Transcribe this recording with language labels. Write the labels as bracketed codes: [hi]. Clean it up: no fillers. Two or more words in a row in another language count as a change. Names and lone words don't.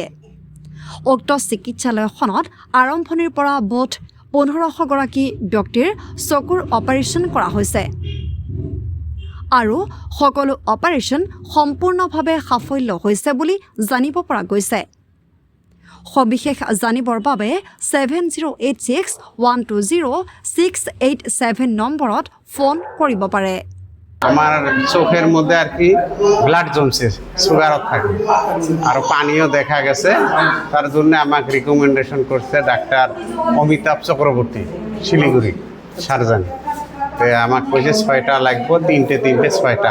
[as] উক্ত চিকিৎসালয়খনত আৰম্ভণিৰ পৰা মুঠ 1500 গৰাকী ব্যক্তিৰ চকুৰ অপাৰেশ্যন কৰা হৈছে আৰু সকলো অপাৰেশ্যন সম্পূৰ্ণভাৱে সাফল্য হৈছে বুলি জানিব পৰা গৈছে। সবিশেষ জানিবৰ বাবে 7086-120-687 নম্বৰত ফোন কৰিব পাৰে। [bn] আমার চোখের মধ্যে আর কি ব্লাড জমছে, সুগারও থাকে আর পানিও দেখা গেছে। তার জন্য আমাকে রিকমেন্ডেশন করছে ডাক্তার অমিতাভ চক্রবর্তী, শিলিগুড়ি সার্জন। আমাকে কইছে 6টা লাগবে, তিনটে 6টা।